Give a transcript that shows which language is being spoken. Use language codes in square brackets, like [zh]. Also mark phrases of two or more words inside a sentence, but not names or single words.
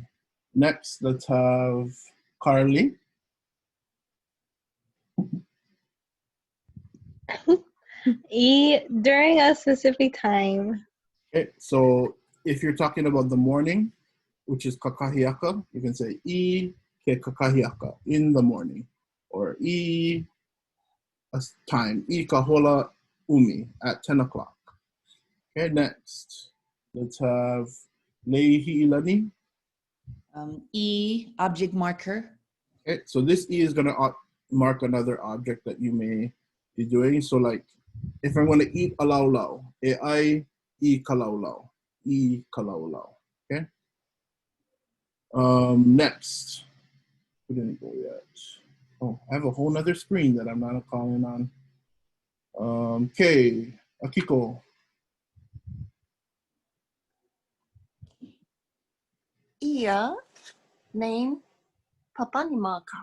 [en] Next, let's have Carly. E, during a specific time. Okay, so if you're talking about the morning, which is kakahiaka, you can say [haw] E ke kakahiaka, [en] in the morning. [haw] Or E time, E kahola umi, [en] at 10 o'clock. Okay, next, let's have Leihi Ilani. E, object marker. Okay, so this E is going to mark another object that you may be doing. So like, if I'm going to eat a laulau, [haw] e ai I kalaulau, I kalaulau, [en] okay? Next, we didn't go yet. Oh, I have a whole nother screen that I'm not calling on. Okay, Piko. [haw] Ia, name, papani maka.